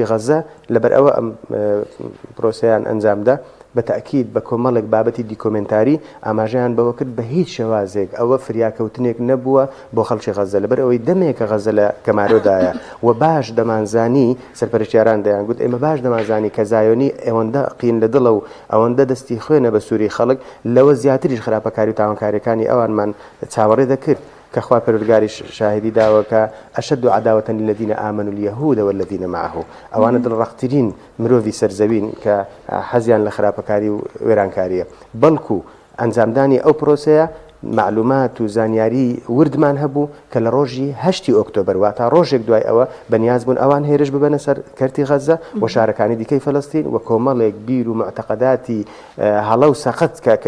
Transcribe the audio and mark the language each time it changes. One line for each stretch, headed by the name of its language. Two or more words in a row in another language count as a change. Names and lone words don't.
Central Kurdish: غەزە لەبەر ئەوە ئەم پرۆسەیان ئەنجامدا بەتەکید بە کۆمەڵێک بابەتی دیکۆمنتاری ئاماژەیان بەوە کرد بە هیچ شێوازێک ئەوە فریاکەوتنێک نەبووە بۆ خەڵکی غەزە لەبەر ئەوەی دەمێکە غەزە لە کەمارۆدایە و باش دەمانزانی سەرپەرشتیاران دەیان گوت ئێمە باش دەمانزانی کە زایۆنی ئەوەندە قین لە دڵە و ئەوەندە دەستی خوێنە بە سووری خەڵک لەوە زیاتریش خراپەکاری و تاوانکاریەکانی ئەوانمان چاوەڕێ دەکرد کە خوا پەروەردگاری شاهدی داوەکە
Arabic: ئەشد عداوة للذين آمنوا اليهود والذين معه
Central Kurdish: ئەوانە دڵڕەختترین مرۆڤی سەرزەوین کە حەزیان لە خراپەکاری و وێرانکاریە بەڵکو ئەنجامدانی ئەو پرۆسەیە معلومات و زانیاری وردمان هەبوو کە لە ڕۆژی 8 ئۆکتۆبەر واتە ڕۆژێک دوای ئەوە بەنیاز بوون ئەوان هێرش ببەنە سەر کەرتی غەزە و شارەکانی دیکەی فەلەستین و کۆمەڵێک بیر و معتەقەداتی هەڵە و سەقەت کە